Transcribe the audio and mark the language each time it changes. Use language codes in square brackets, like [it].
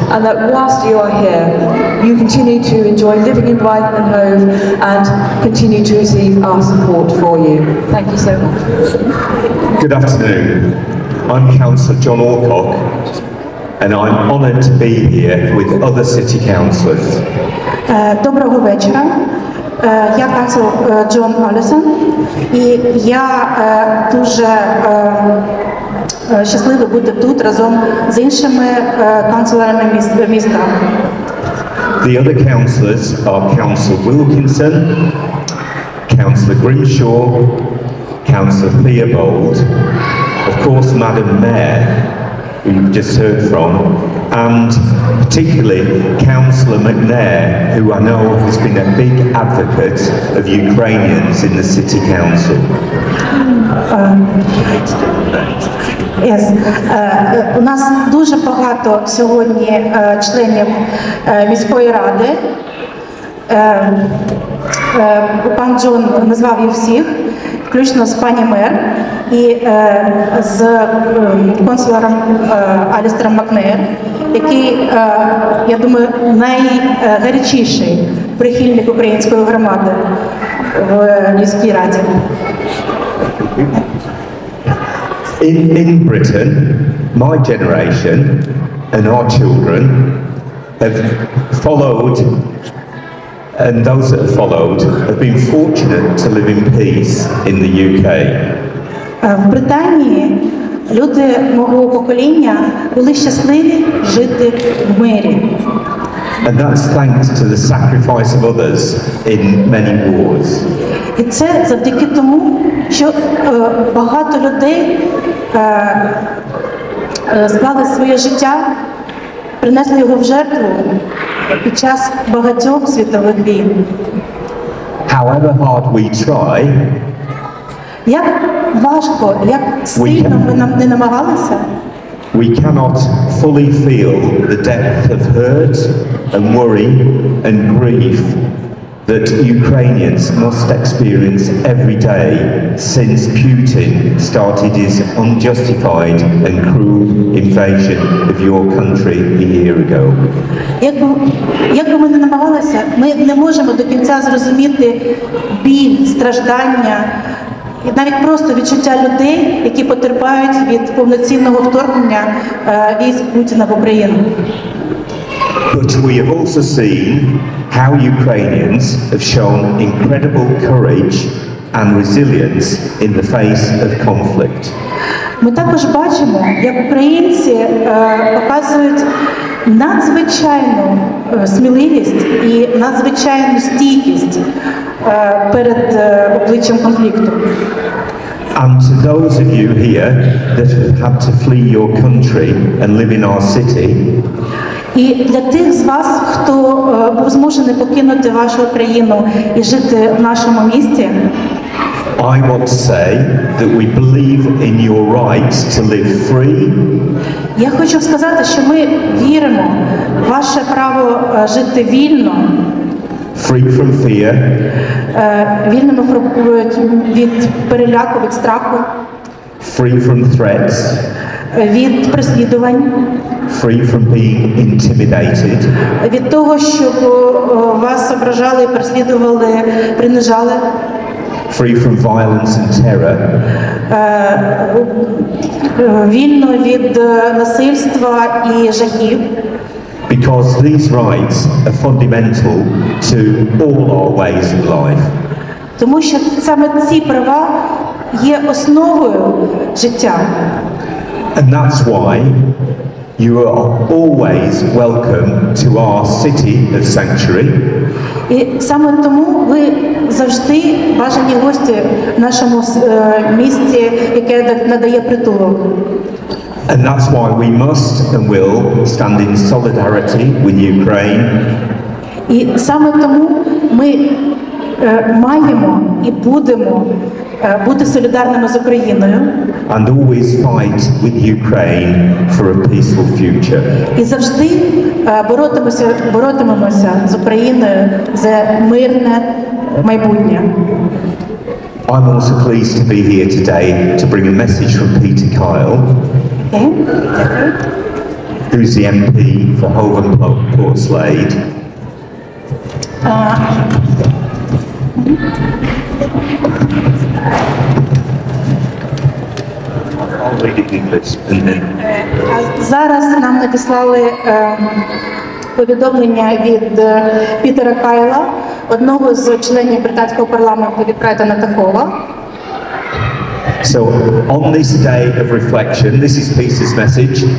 [en] And that whilst you are here, you continue to enjoy living in Brighton and Hove and continue to receive our support for you. Thank you so much. Good afternoon. I'm Councillor John Alcock, and I'm honoured to be here with other city councillors. [uk] Доброго вечора. Я канцлер Джон Алісон, і я дуже щасливий бути тут разом з іншими канцлерами міста. [en] The other councillors are Councillor Wilkinson, Councillor Grimshaw, Councillor Theobald, of course Madam Mayor, who you've just heard from, and particularly Councillor McNair, who I know has been a big advocate of Ukrainians in the City Council. Yes. [uk] У нас дуже багато сьогодні членів міської ради. Пан Джон назвав їх всіх, включно з пані мер і з консулером Алістером Макнеєр, який, я думаю, найгарячіший прихильник української громади в міській раді. [en] In Britain, my generation and our children have followed, and those that have followed have been fortunate to live in peace in the UK. [uk] В Британії люди мого покоління були щасливі жити в мирі. [en] And that's thanks to the sacrifice of others in many wars. [uk] І це завдяки тому, що багато людей склали своє життя, принесли його в жертву під час багатьох світових війн. [en] However hard we try, [uk] як важко, як сильно ми не намагалися, [en] we cannot fully feel the depth of hurt and worry and grief that Ukrainians must experience every day since Putin started his unjustified and cruel invasion of your country a year ago. [uk] Як би ми не намагалися, ми не можемо до кінця зрозуміти біль, страждання, і навіть просто відчуття людей, які потерпають від повноцінного вторгнення військ Путіна в Україну. [en] But we have also seen how Ukrainians have shown incredible courage and resilience in the face of conflict. [uk] Ми також бачимо, як українці показують надзвичайну сміливість і надзвичайну стійкість перед обличчям конфлікту. [en] And to those of you here that have had to flee your country and live in our city, [uk] і для тих з вас, хто був змушений покинути вашу країну і жити в нашому місті, [en] I want to say that we believe in your right to live free. [uk] Я хочу сказати, що ми віримо в ваше право жити вільно, [en] Free from fear, [uk] вільними від переляку, від страху, [en] free from threats, [uk] від переслідувань, [en] free from being intimidated, [uk] від того, щоб вас ображали, переслідували, принижали, [en] free from violence and terror, [uk] вільно від насильства і жахів. [en] because these rights are fundamental to all our ways of life. [uk] Тому що саме ці права є основою життя. [en] And that's why you are always welcome to our city of sanctuary. [uk] І саме тому ви завжди бажані гості в нашому місті, яке надає притулок. [en] And that's why we must and will stand in solidarity with Ukraine. [uk] І саме тому ми маємо і будемо бути солідарними з Україною. [en] And always fight with Ukraine for a peaceful future. [uk] І завжди боротимемося з Україною за мирне майбутнє. [en] I'm also pleased to be here today to bring a message from Peter Kyle, who's the MP for Hove and Portslade. I'll read it in English and then. [uk] Зараз нам надіслали повідомлення від Пітера Кайла, одного з членів британського парламенту від Брайтона та Хова. [en] So, on this day of reflection, this is Peter's message.